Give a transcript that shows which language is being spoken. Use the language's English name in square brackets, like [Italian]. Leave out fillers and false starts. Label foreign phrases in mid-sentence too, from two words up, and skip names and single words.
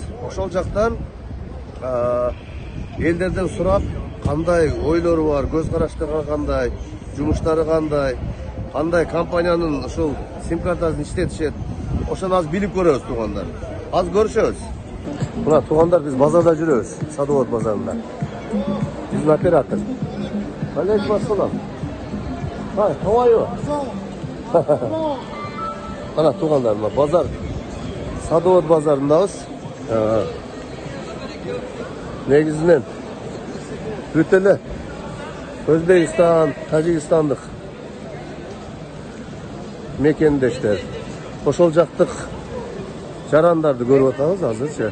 [Kyrgyz] Ошол жактан элдерден сурап, кандай ойлору бар, көз караштары кандай, жумуштары кандай компаниянын ушул сим картасын иштетишет. Ошону аз билип көрөбүз туугандар. Аз көрүшөбүз. Мына туугандар, биз базарда жүрөбүз, Садовод базарында. Биздин оператор. [Arabic] عليكم السلام. [English] How are you? [Kyrgyz] Ana tуугандар, мына базар Садовод базарындабыз. Негизинен бүт эле Өзбекстан, Тажикстандык мекендештер. Ошол жактык жарандарды көрүп атабыз азырчы.